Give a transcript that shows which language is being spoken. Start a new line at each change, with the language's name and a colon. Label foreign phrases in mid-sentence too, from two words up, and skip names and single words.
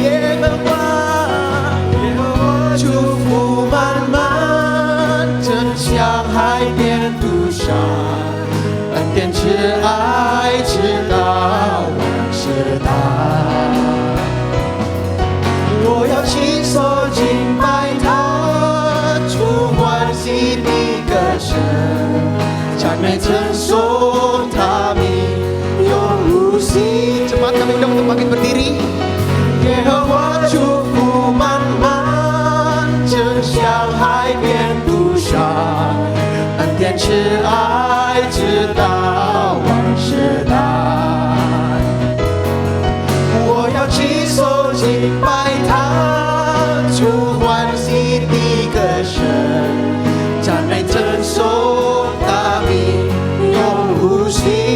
Chinese: 耶和华祝福满满，真像海边杜沙，恩典慈爱直到万事达。我要亲手敬拜他，主欢喜的歌声，赞美称颂他名永无尽。
Indonesian: Cepat kami undang untuk bangkit berdiri.
Chinese: 耶和华祝福满满，真像海边杜沙，恩典慈爱直到万事达。我要亲手敬拜他，主欢喜的歌声，赞美称颂他名永无尽。